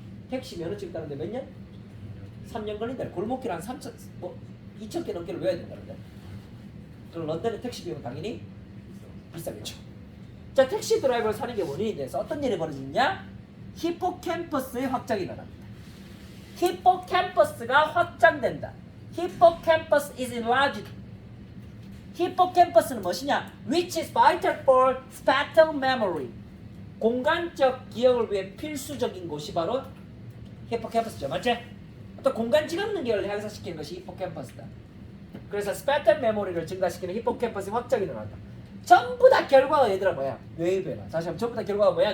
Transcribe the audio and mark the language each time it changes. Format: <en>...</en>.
<ko>택시 면허증 따는데 몇 년? 3년 걸린다. 골목길 한 2,000개 넘게를 외워야 된다는데. 그럼 런던의 택시 비용은 당연히 비싸겠죠. 자, 택시 드라이버를 사는 게 원인이 돼서 어떤 일이 벌어지냐? 히포캠퍼스의 확장이 일어납니다. 히포캠퍼스가 확장된다.</ko> <en>히포캠퍼스 is enlarged.</en> <ko>히포캠퍼스는 무엇이냐?</ko> <en>Which is vital for spatial memory.</en> <ko>공간적 기억을 위해 필수적인 곳이 바로 히포캠퍼스죠, 맞지? 또 공간 지각 능력을 향상시키는 것이 히포캠퍼스다. 그래서</ko> <en>spatial memory</en> <ko>를 증가시키는 히포캠퍼스의 확장이 일어난다. 전부 다 결과가 얘들아 뭐야? 뇌의 변화. 다시 한번 전부 다 결과가 뭐야?</ko>